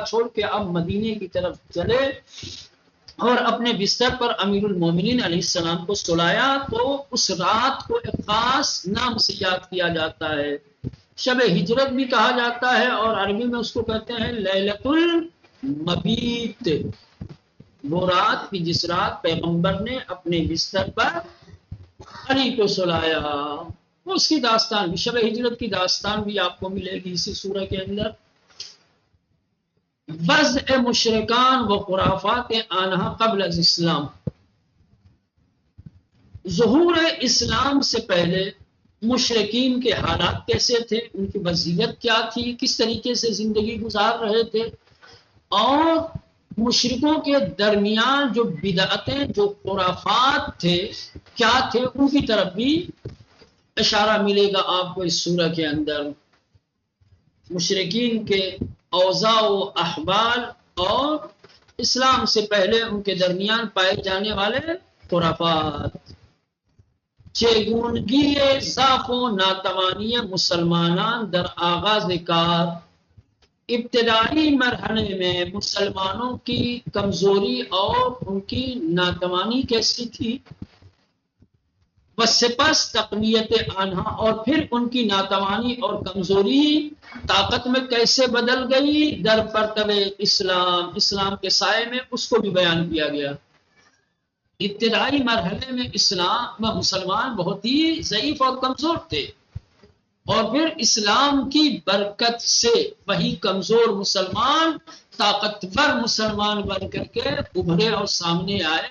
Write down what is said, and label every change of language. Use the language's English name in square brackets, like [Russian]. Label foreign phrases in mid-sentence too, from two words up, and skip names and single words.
[Urdu] چھوڑ کے اب مدینے کی طرف چلے اور اپنے بستر پر امیر المومنین علیہ السلام کو سلایا، تو اس رات کو ایک خاص نام سے یاد کیا جاتا ہے، شب ہجرت بھی کہا جاتا ہے، اور عربی میں اس کو کہتے ہیں [Arabic] لیلۃ المبیت، [Urdu] وہ رات کی جس رات پیغمبر نے اپنے بستر پر علی کو سلایا، اس کی داستان بھی، شب ہجرت کی داستان بھی آپ کو ملے گی اسی سورہ کے اندر۔ [Persian] وضع مشرکان و خرافات آنہا قبل از اسلام، [Urdu] ظہور اسلام سے پہلے مشرکین کے حالات کیسے تھے، ان کی وضعیت کیا تھی، کس طریقے سے زندگی گزار رہے تھے، اور مشرکوں کے درمیان جو بدعتیں، جو خرافات تھے کیا تھے، ان کی طرف بھی اشارہ ملے گا آپ کو اس سورہ کے اندر، مشرکین کے اوضاع و احوال اور اسلام سے پہلے ان کے درمیان پائے جانے والے خرافات۔ [Persian] چگونگی ضعف و ناتوانی مسلمانان در آغاز کار، [Urdu] ابتدائی مرحلے میں مسلمانوں کی کمزوری اور ان کی ناتوانی کیسی تھی، بس [Persian] سپس تقویت آنہا، [Urdu] اور پھر ان کی ناتوانی اور کمزوری طاقت میں کیسے بدل گئی [Persian] در پرتو اسلام، [Urdu] اسلام کے سائے میں، اس کو بھی بیان کیا گیا۔ ابتدائی مرحلے میں اسلام میں مسلمان بہت ہی ضعیف اور کمزور تھے، اور پھر اسلام کی برکت سے وہی کمزور مسلمان طاقتور مسلمان بن کر کے ابھرے اور سامنے آئے۔